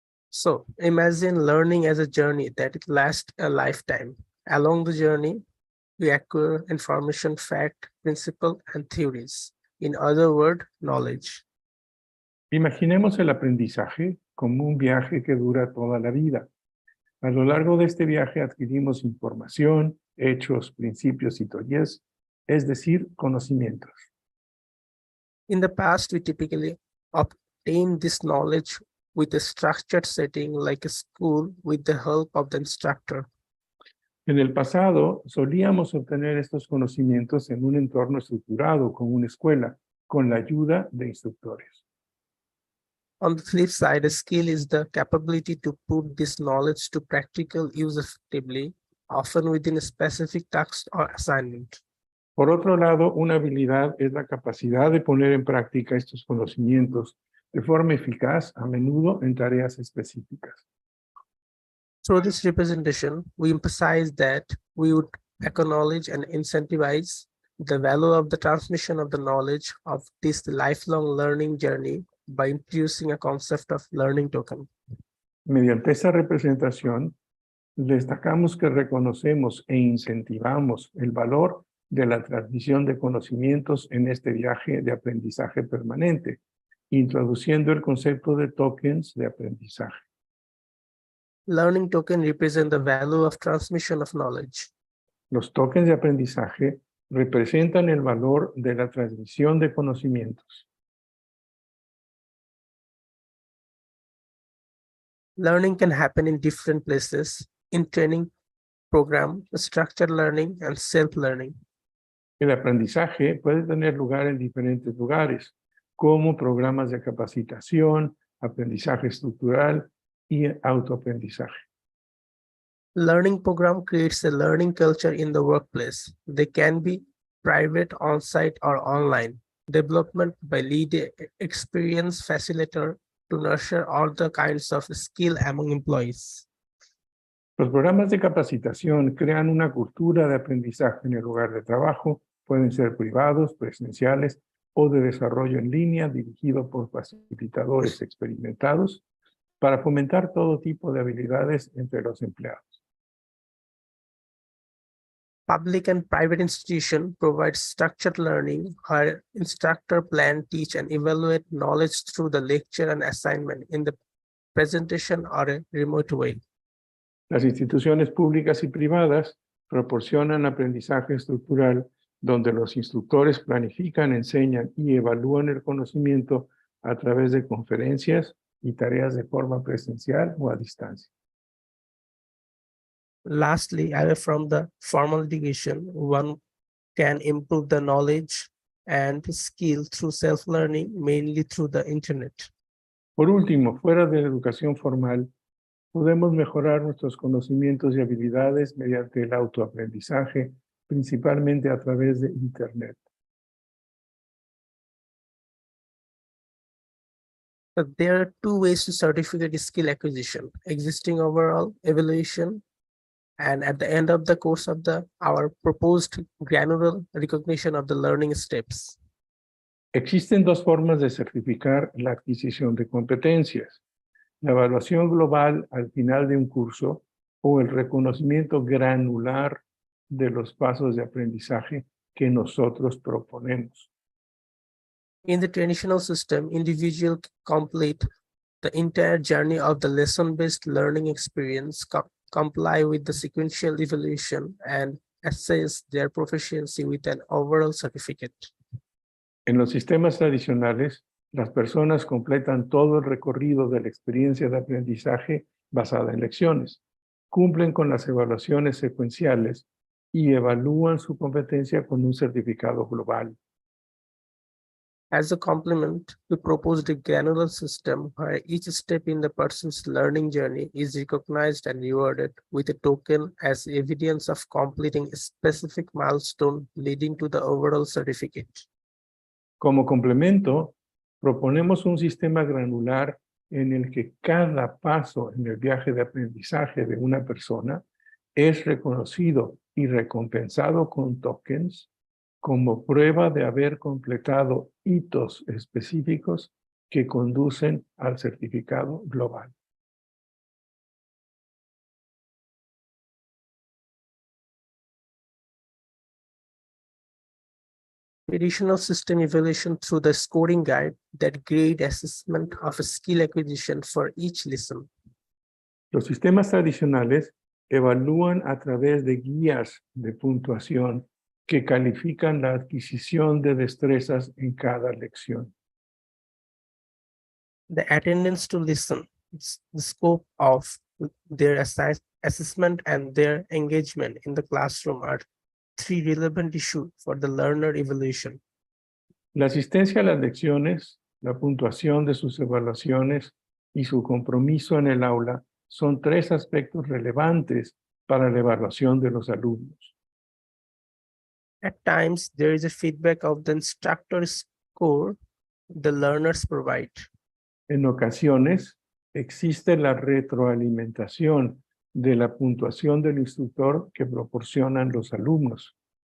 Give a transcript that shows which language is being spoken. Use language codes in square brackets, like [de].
[en] So imagine learning as a journey that lasts a lifetime. Along the journey, we acquire information, fact, principle, and theories. In other words, knowledge. [es] Imaginemos el aprendizaje como un viaje que dura toda la vida. A lo largo de este viaje adquirimos información, hechos, principios y teorías, es decir, conocimientos. [en] In the past, we typically obtain this knowledge with a structured setting like a school with the help of the instructor. [es] En el pasado, solíamos obtener estos conocimientos en un entorno estructurado, como una escuela, con la ayuda de instructores. [en] On the flip side, a skill is the capability to put this knowledge to practical use effectively, often within a specific task or assignment. [es] Por otro lado, una habilidad es la capacidad de poner en práctica estos conocimientos de forma eficaz, a menudo en tareas específicas. [en] Through this representation, we emphasize that we would acknowledge and incentivize the value of the transmission of the knowledge of this lifelong learning journey by introducing a concept of learning token. [es] Mediante esa representación, destacamos que reconocemos e incentivamos el valor de la transmisión de conocimientos en este viaje de aprendizaje permanente, introduciendo el concepto de tokens de aprendizaje. [en] Learning token represent the value of transmission of knowledge. [es] Los tokens de aprendizaje representan el valor de la transmisión de conocimientos. [en] Learning can happen in different places, in training program, structured learning, and self-learning. [es] El aprendizaje puede tener lugar en diferentes lugares, como programas de capacitación, aprendizaje estructural y autoaprendizaje. [en] Learning program creates a learning culture in the workplace. They can be private, on-site, or online. Development by lead experience facilitator to nurture all the kinds of skill among employees. [es] Los programas de capacitación crean una cultura de aprendizaje en el lugar de trabajo, pueden ser privados, presenciales o de desarrollo en línea dirigido por facilitadores experimentados para fomentar todo tipo de habilidades entre los empleados. [en] Public and private institution provide structured learning where instructor plan, teach, and evaluate knowledge through the lecture and assignment in the presentation or a remote way. [es] Las instituciones públicas y privadas proporcionan aprendizaje estructural donde los instructores planifican, enseñan y evalúan el conocimiento a través de conferencias y tareas de forma presencial o a distancia. [en] Lastly, away from the formal education, one can improve the knowledge and skill through self-learning, mainly through the internet. [es] Por último, fuera de la educación formal, podemos mejorar nuestros conocimientos y habilidades mediante el autoaprendizaje, principalmente a través de Internet. [en] But there are two ways to certificate skill acquisition: existing overall evaluation, and at the end of the course of our proposed granular recognition of the learning steps. [es] Existen dos formas de certificar la adquisición de competencias: la evaluación global al final de un curso o el reconocimiento granular de los pasos de aprendizaje que nosotros proponemos. [en] In the traditional system, individuals complete the entire journey of the lesson-based learning experience, comply with the sequential evaluation, and assess their proficiency with an overall certificate. [es] En los sistemas tradicionales, las personas completan todo el recorrido de la experiencia de aprendizaje basada en lecciones, cumplen con las evaluaciones secuenciales y evalúan su competencia con un certificado global. [en] As a complement, we proposed a granular system where each step in the person's learning journey is recognized and rewarded with a token as evidence of completing a specific milestone leading to the overall certificate. [es] Como complemento, proponemos un sistema granular en el que cada paso en el viaje de aprendizaje de una persona es reconocido y recompensado con tokens como prueba de haber completado hitos específicos que conducen al certificado global. [en] Traditional system evaluation through the scoring guide that grade assessment of a skill acquisition for each lesson. [es] Los sistemas tradicionales evalúan a través de guías de puntuación que califican la adquisición de destrezas en cada lección. [en] The attendance to listen, the scope of their assessment, and their engagement in the classroom are three relevant issues for the learner evaluation. [es] La asistencia a las lecciones, la puntuación de sus evaluaciones y su compromiso en el aula son tres aspectos relevantes para la evaluación de los alumnos. [en] At times, there is a feedback of the instructor's score the learners provide. [es] En ocasiones, existe la retroalimentación de la puntuación del instructor que proporcionan los alumnos.